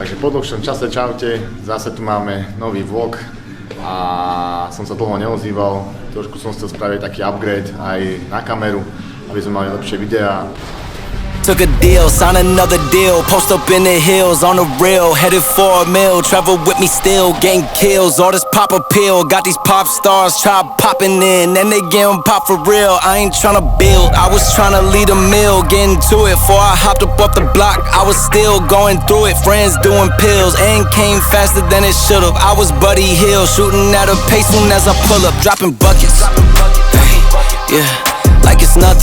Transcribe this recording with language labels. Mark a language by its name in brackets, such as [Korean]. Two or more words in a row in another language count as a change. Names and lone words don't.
[Slovak] Takže po dlhšom čase čaute, zase tu máme nový vlog a som sa dlho neozýval, trošku som chcel spraviť taký upgrade aj na kameru, aby sme mali lepšie videá. [English] Took a deal, sign another deal, post up in the hills on the real, headed for a mill, travel with me still, getting kills, all this pop appeal, got these pop stars try popping in, and they getting pop for real, I ain't tryna build, I was tryna lead a mill, getting to it, before I hopped up off the block, I was still going through it, friends doing pills, and came faster than it should've, I was Buddy Hill, shooting at a pace soon as I pull up, dropping buckets, yeah, like it's nothing.